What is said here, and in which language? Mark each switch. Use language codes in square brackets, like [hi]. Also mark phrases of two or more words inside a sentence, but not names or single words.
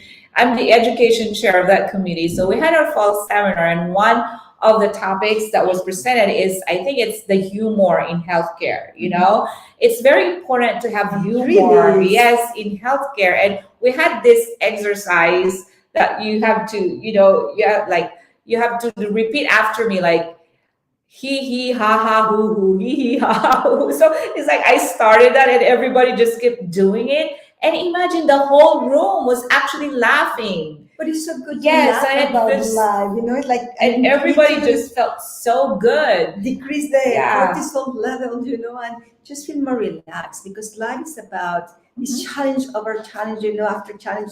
[en] I'm the education chair of that committee. So we had our fall seminar, and one of the topics that was presented is, I think it's the humor in healthcare. It's very important to have humor, Really? yes, in healthcare. And we had this exercise that you have to, you have to repeat after me, like, he ha ha hoo he ha ha hoo. So it's like I started that and everybody just kept doing it. And imagine the whole room was actually laughing. But it's so good Yes, to and laugh about this- life, It's like, And everybody just felt so good. decrease the Yeah. cortisol level, and just feel more relaxed, because life is about this challenge over challenge, after challenge.